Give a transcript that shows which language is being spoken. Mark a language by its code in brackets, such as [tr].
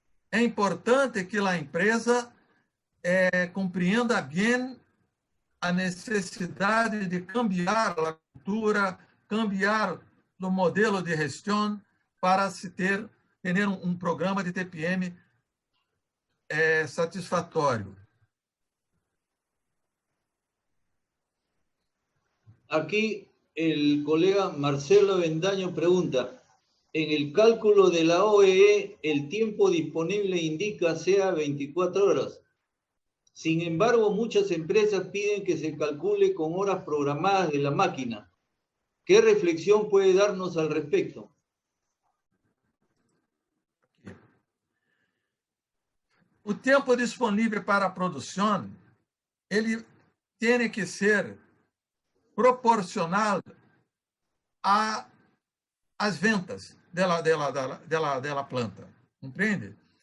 [pt] É importante que a empresa compreenda bem a necessidade de cambiar a cultura, cambiar o modelo de gestão para se ter um programa de TPM satisfatório. [es] Aquí el colega Marcelo Bendaño pregunta, en el cálculo de la OEE, el tiempo disponible indica sea 24 horas. Sin embargo, muchas empresas piden que se calcule con horas programadas de la máquina. ¿Qué reflexión puede darnos al respecto? [pt] O tempo disponível para a produção, ele tem que ser proporcional às ventas dela planta. Compreende?